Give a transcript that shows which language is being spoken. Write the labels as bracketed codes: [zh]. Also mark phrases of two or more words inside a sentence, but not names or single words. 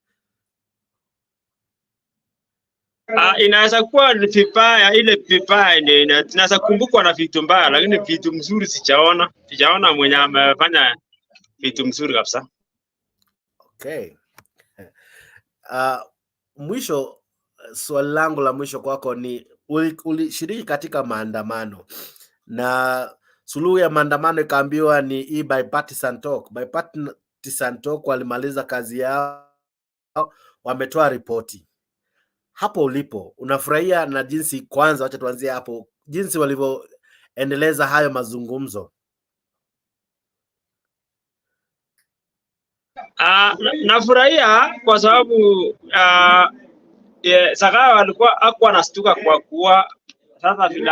[sw] Inaweza kuwa ni vibaya, ile vibaya ndio inaweza kumbukwa na vitu mbaya, lakini vitu mzuri sijaona mwenye amefanya vitu mzuri kabisa. Okay. Mwisho, swali langu la mwisho kwako ni ulishiriki katika maandamano na suluhu ya maandamano ikaambiwa ni hii [en] bipartisan talk. Bipartisan talk [sw] walimaliza kazi yao, wametoa ripoti. Hapo ulipo unafurahia na jinsi, kwanza wacha tuanzie hapo, jinsi walivyoendeleza hayo mazungumzo? Nafurahia kwa sababu Sakawa alikuwa hakuwa anastuka kwa kuwa sasa